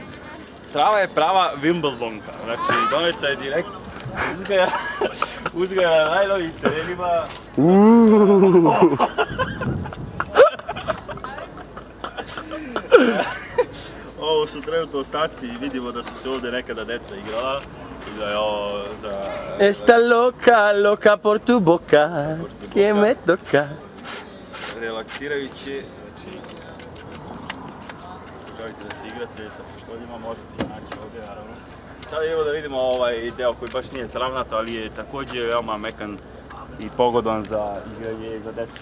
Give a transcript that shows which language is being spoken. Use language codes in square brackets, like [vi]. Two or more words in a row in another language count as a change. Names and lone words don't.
[sr] Trava je prava Wimbledonka, znači doneta je direkt uzgaja na najnovijim terenima. Ovo su trenutno ostaci i vidimo da su se ovdje nekada deca igrala. I da je ovo za... [es] Esta loca por tu boca, que me toca. [sr] Relaksirajuće, znači... Ako želite da se igrate sa pištoljima, možete ih naći ovdje, naravno. Sada idemo da vidimo ovaj deo koji baš nije travnat, ali je također veoma mekan i pogodan za igranje za decu.